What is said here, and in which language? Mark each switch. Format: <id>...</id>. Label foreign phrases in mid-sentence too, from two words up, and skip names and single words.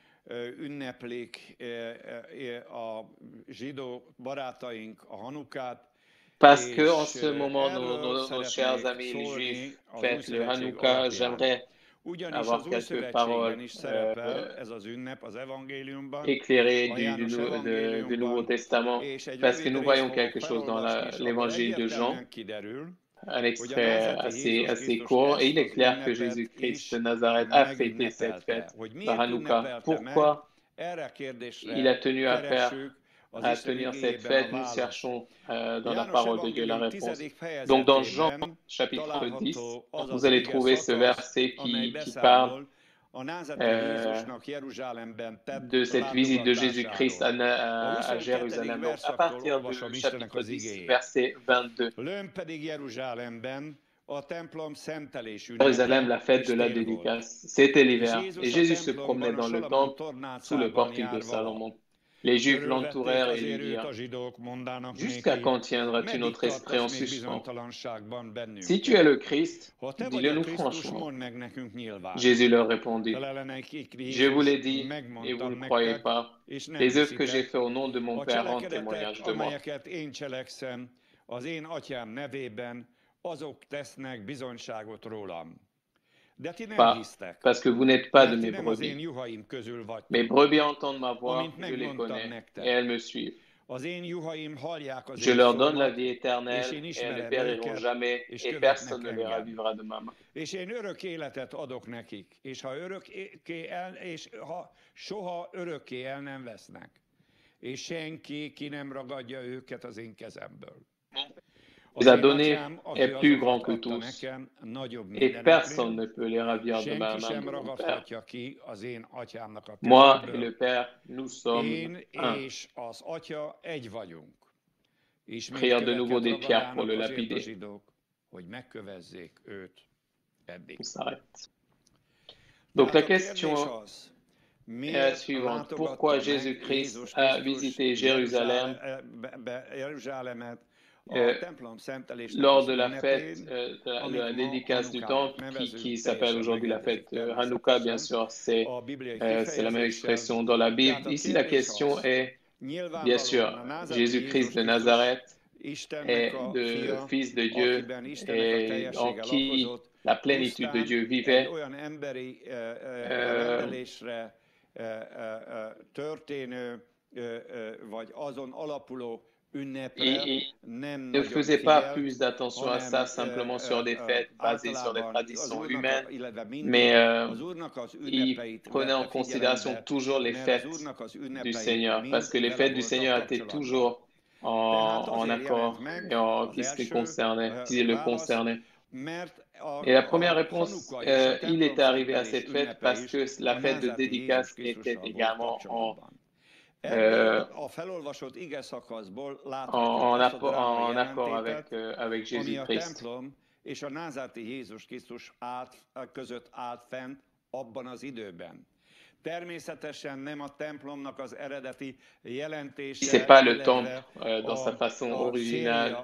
<hu>ünneplik a zsidó barátaink a Hanukát,</hu> <fr>Parce que en</fr> <hu>És</hu> <fr>ce moment,</fr> <hu>erről</hu> <fr>nos chers</fr> <hu>szeretnék</hu> <fr>amis les juifs</fr> <hu>szólni az Új</hu> <fr>fêtent le</fr> <hu>Szövetség</hu> <fr>Hanouka.</fr> <hu>alapján.</hu> <fr>J'aimerais</fr> <hu>Ugyanis</hu> <fr>avoir</fr> <hu>az Új</hu> <fr>quelques</fr> <hu>Szövetségben</hu> <fr>paroles</fr> <hu>is szerepel ez az ünnep az evangéliumban,</hu> <fr>éclairées</fr> <hu>a</hu> <fr>du</fr> <hu>János</hu> <fr>Nouveau</fr> <hu>evangéliumban,</hu> <fr>Testament,</fr> <hu>és egy</hu> <fr>parce que</fr> <hu>rövid</hu> <fr>nous</fr> <hu>részt</hu> <fr>voyons</fr> <hu>fogok</hu> <fr>quelque chose dans</fr> <hu>felolvasni, és abból</hu> <fr>l'évangile de Jean,</fr> <hu>egyértelműen kiderül,</hu> <fr>un</fr> <hu>hogy a</hu> <fr>extrait</fr> <hu>názáreti Jézus</hu> <fr>assez</fr> <hu>Krisztus</hu> <fr>court, et</fr> <hu>ezt</hu> <fr>il est</fr> <hu>az</hu> <fr>clair que</fr> <hu>ünnepet</hu> <fr>Jésus-Christ de</fr> <hu>is</hu> <fr>Nazareth a fêté cette</fr> <hu>megünnepelte.</hu> <fr>fête,</fr> <hu>Hogy</hu> <fr>la</fr> <hu>miért</hu> <fr>Hanouka.</fr> <hu>ünnepelte meg,</hu> <fr>Pourquoi</fr> <hu>erre a</hu> <fr>il</fr> <hu>kérdésre</hu> <fr>a tenu</fr> <hu>keressük az</hu> <fr>à</fr> <hu>Isten</hu> <fr>tenir cette</fr> <hu>igéjében a</hu> <fr>fête? Nous</fr> <hu>választ.</hu> <fr>cherchons dans la</fr> <hu>János</hu> <fr>parole de Dieu la</fr> <hu>evangélium</hu> <fr>réponse.</fr> <hu>10.</hu> <fr>Donc dans Jean</fr> <hu>fejezetében</hu> <fr>chapitre 10,</fr> <hu>található az</hu> <fr>vous</fr> <hu>az</hu> <fr>allez</fr> <hu>ige</hu> <fr>trouver ce</fr> <hu>szakasz,</hu> <fr>verset</fr> <hu>amely</hu> <fr>qui parle</fr> <hu>beszámol a názáreti Jézusnak Jeruzsálemben tett</hu> <fr>de cette visite de Jésus-Christ</fr> <hu>látogatásáról. A</hu> <fr>à</fr> <hu>22.</hu> <fr>Jérusalem. Donc à</fr> <hu>verszaktól</hu> <fr>partir</fr> <hu>olvasom</hu> <fr>du</fr> <hu>Istennek</hu> <fr>chapitre</fr> <hu>az</hu> <fr>10,</fr> <hu>igéjét.</hu> <fr>verset 22.</fr> <hu>Lőn pedig Jeruzsálemben a templom szentelés</hu> <fr>Jérusalem, la</fr> <hu>ünnepe</hu> <fr>fête</fr> <hu>és</hu> <fr>de la</fr> <hu>tél volt.</hu> <fr>dédicace. C'était</fr> <hu>És</hu> <fr>l'hiver. Et</fr> <hu>Jézus a</hu> <fr>Jésus se</fr> <hu>templomban</hu> <fr>promenait</fr> <hu>a</hu> <fr>dans le</fr> <hu>Salamon</hu> <fr>temple sous le</fr> <hu>tornácában</hu> <fr>portique de</fr> <hu>járva.</hu> <fr>Salomon. Les Juifs</fr> <hu>Körülvették</hu> <fr>l'entourèrent et lui</fr> <hu>azért őt</hu> <fr>dirent:</fr> <hu>a zsidók, mondának</hu> <fr>Jusqu'à</fr> <hu>néki,</hu> <fr>quand tiendras-tu</fr> <hu>meddig</hu> <fr>notre esprit en</fr> <hu>tartasz még</hu> <fr>suspens?</fr> <hu>bizonytalanságban</hu> <fr>Si</fr> <hu>bennünket?</hu> <fr>tu es le Christ,</fr> <hu>Ha te vagy a</hu> <fr>dis-le-nous</fr> <hu>Krisztus,</hu> <fr>franchement.</fr> <hu>mondd meg nekünk nyilván.</hu> <fr>Jésus leur répondit:</fr> <hu>Felele nekik</hu> <fr>Je vous l'ai</fr> <hu>Jézus,</hu> <fr>dit, et vous</fr> <hu>megmondtam</hu> <fr>ne croyez</fr> <hu>nektek,</hu> <fr>pas.</fr> <hu>és nem</hu> <fr>Les œuvres que j'ai</fr> <hu>hiszitek.</hu> <fr>faites au nom de mon</fr> <hu>A</hu> <fr>Père rendent</fr> <hu>cselekedetek,</hu> <fr>témoignage de moi.</fr> <hu>amelyeket én cselekszem, az én atyám nevében, azok tesznek bizonyságot rólam. De ti nem</hu> <fr>Pas,</fr> <hu>hisztek,</hu> <fr>parce que vous n'êtes pas de</fr> <hu>mert ti</hu> <fr>mes</fr> <hu>nem az én</hu> <fr>brebis.</fr> <hu>juhaim közül</hu> <fr>Mes</fr> <hu>vagytok.</hu> <fr>brebis entendent ma voix,</fr> <hu>Amint</hu> <fr>je les</fr> <hu>megmondtam</hu> <fr>connais,</fr> <hu>nektek.</hu> <fr>et elles me suivent.</fr> <hu>Az én juhaim hallják az</hu> <fr>Je</fr> <hu>én</hu> <fr>leur donne la</fr> <hu>szavamat,</hu> <fr>vie</fr> <hu>és</hu> <fr>éternelle,</fr> <hu>én</hu> <fr>et elles ne</fr> <hu>ismerem</hu> <fr>périront</fr> <hu>őket,</hu> <fr>jamais,</fr> <hu>és</hu> <fr>et</fr> <hu>követnek</hu> <fr>personne ne les</fr> <hu>engem.</hu> <fr>ravivra de ma main.</fr> <hu>És én örök életet adok nekik, és ha soha örökké el nem vesznek, és senki ki nem ragadja őket az én kezemből.</hu> <fr>Il a donné est plus grand que tous,</fr> <hu>nekem, nagyobb</hu> <fr>et personne ne peut les ravir de ma</fr> <hu>senki</hu> <fr>main</fr> <hu>sem</hu> <fr>de mon Père.</fr> <hu>ragadhatja ki az én atyámnak a</hu> <fr>Moi et</fr> <hu>kezemből.</hu> <fr>le Père, nous sommes</fr> <hu>Én</hu> <fr>un.</fr> <hu>és az atya egy vagyunk. Ismét</hu> <fr>Prière de nouveau</fr> <hu>köveket</hu> <fr>des pierres pour le</fr> <hu>ragadának azért a</hu> <fr>lapider.</fr> <hu>zsidók, hogy megkövezzék őt eddig.</hu> <fr>On s'arrête. Donc la</fr> <hu>Tehát a kérdés</hu> <fr>question</fr> <hu>az,</hu> <fr>est la</fr> <hu>miért</hu> <fr>suivante.</fr> <hu>látogatta</hu> <fr>Pourquoi</fr> <hu>meg</hu> <fr>Jésus-Christ</fr> <hu>Jézus</hu> <fr>a</fr> <hu>Krisztus</hu> <fr>visité Jérusalem</fr> <hu>Jeruzsálemet a templom szentelésnek</hu> <fr>lors</fr> <hu>az</hu> <fr>de la fête,</fr> <hu>ünnepén,</hu> <fr>de la</fr> <hu>amit ma</hu> <fr>dédicace du</fr> <hu>Hanukkának</hu> <fr>temple,</fr> <hu>nevezünk,</hu> <fr>qui s'appelle</fr> <hu>teljesen</hu> <fr>aujourd'hui la</fr> <hu>megengedik</hu> <fr>fête Hanouka, bien</fr> <hu>természetesen,</hu> <fr>sûr, c'est</fr> <hu>a bibliai</hu> <fr>la même</fr> <hu>kifejezéssel.</hu> <fr>expression dans la Bible.</fr> <hu>Tehát a</hu> <fr>Ici, la</fr> <hu>kérdés</hu> <fr>question</fr> <hu>az,</hu> <fr>est, bien sûr,</fr> <hu>nyilvánvalóan a názáreti</hu> <fr>Jésus-Christ de</fr> <hu>Jézus</hu> <fr>Nazareth</fr> <hu>Istennek</hu> <fr>est</fr> <hu>a</hu> <fr>le</fr> <hu>fia,</hu> <fr>Fils de Dieu</fr> <hu>akiben Istennek a</hu> <fr>et en</fr> <hu>teljessége</hu> <fr>qui</fr> <hu>lakozott,</hu> <fr>la plénitude de</fr> <hu>pusztán</hu> <fr>Dieu</fr> <hu>egy</hu> <fr>vivait.</fr> <hu>olyan emberi rendelésre történő, vagy azon alapuló ünnepre nem</hu> <fr>Ne</fr> <hu>nagyon</hu> <fr>faisait pas</fr> <hu>figyelt,</hu> <fr>plus d'attention à ça, simplement sur des fêtes basées sur des</fr> <hu>általában az</hu> <fr>traditions</fr> <hu>Úrnak,</hu> <fr>humaines,</fr> <hu>illetve mindig</hu> <fr>mais</fr> <hu>az Úrnak az</hu> <fr>il</fr> <hu>ünnepeit</hu> <fr>prenait en</fr> <hu>vette</hu> <fr>considération</fr> <hu>figyelembe,</hu> <fr>toujours les</fr> <hu>mert az</hu> <fr>fêtes</fr> <hu>Úrnak az</hu> <fr>du</fr> <hu>ünnepei</hu> <fr>Seigneur, parce que les</fr> <hu>mind</hu> <fr>fêtes du</fr> <hu>vele</hu> <fr>Seigneur</fr> <hu>voltak</hu> <fr>étaient</fr> <hu>kapcsolatban.</hu> <fr>toujours</fr> <hu>Tehát</hu> <fr>en</fr> <hu>azért jelent</hu> <fr>accord</fr> <hu>meg</hu> <fr>et en,</fr> <hu>az</hu> <fr>qui</fr> <hu>első</hu> <fr>le</fr> <hu>válasz,</hu> <fr>concernait.</fr> <hu>mert</hu> <fr>Et la première réponse,</fr> <hu>Hanukka és a</hu> <fr>il est arrivé à</fr> <hu>templomszentelés</hu> <fr>cette fête</fr> <hu>ünnepe</hu> <fr>parce</fr> <hu>is</hu> <fr>que la</fr> <hu>a</hu> <fr>fête de</fr> <hu>názáreti</hu> <fr>dédicace</fr> <hu>Jézus</hu> <fr>était</fr> <hu>Krisztussal volt</hu> <fr>également</fr> <hu>kapcsolatban. Ebből a felolvasott ige szakaszból láthatjuk azt a drámai</hu> <fr>accord</fr> <hu>jelentétet,</hu> <fr>avec</fr> <hu>ami a</hu> <fr>Jésus-Christ.</fr> <hu>templom és a názáreti Jézus Krisztus között állt fent abban az időben. Természetesen nem a templomnak az eredeti jelentése,</hu> <fr>C'est pas le</fr> <hu>illetve</hu> <fr>temple dans sa façon originale</fr>